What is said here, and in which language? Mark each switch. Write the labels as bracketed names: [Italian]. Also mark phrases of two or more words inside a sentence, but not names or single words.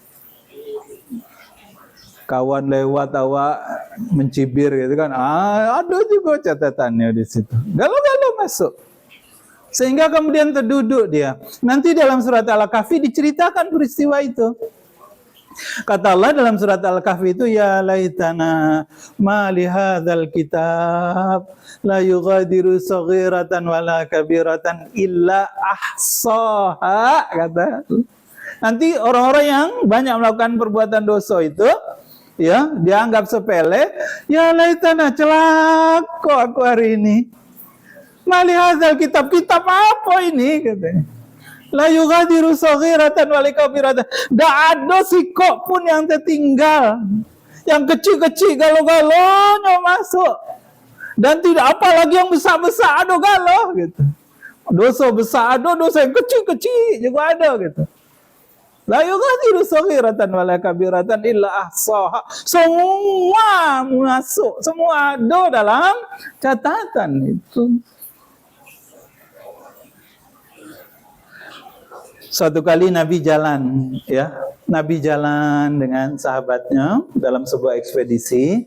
[Indonesian] Kawan lewat awak mencibir gitu kan. Ada juga catatannya di situ. Galau-galau masuk. Sehingga kemudian terduduk dia. Nanti dalam surat Al-Kahfi diceritakan peristiwa itu. Kata Allah dalam surat Al-Kahfi itu, [Arabic] يا ليتنا مال هذا الكتاب لا يغادر صغيرة ولا كبيرة إلا أحصاها, [Indonesian] kata. Nanti orang-orang yang banyak melakukan perbuatan dosa itu, ya, dianggap sepele, [Arabic] يا ليتنا, [Indonesian] celaka aku hari ini. [Arabic] مال هذا الكتاب, [Indonesian] kitab apa ini, katanya. [Arabic] لا يغادر صغيرة ولا كبيرة. [Indonesian] Tak ada sikok pun yang tertinggal. Yang kecil-kecil galau-galaunya masuk. Dan tidak apa lagi yang besar-besar ada galau gitu. Dosa besar ada, dosa yang kecil-kecil juga ada gitu. [Arabic] لا يغادر صغيرة ولا كبيرة إلا أحصاها. [Indonesian] Semua masuk, semua ada dalam catatan itu. Suatu kali Nabi jalan, ya, Nabi jalan dengan sahabatnya dalam sebuah ekspedisi.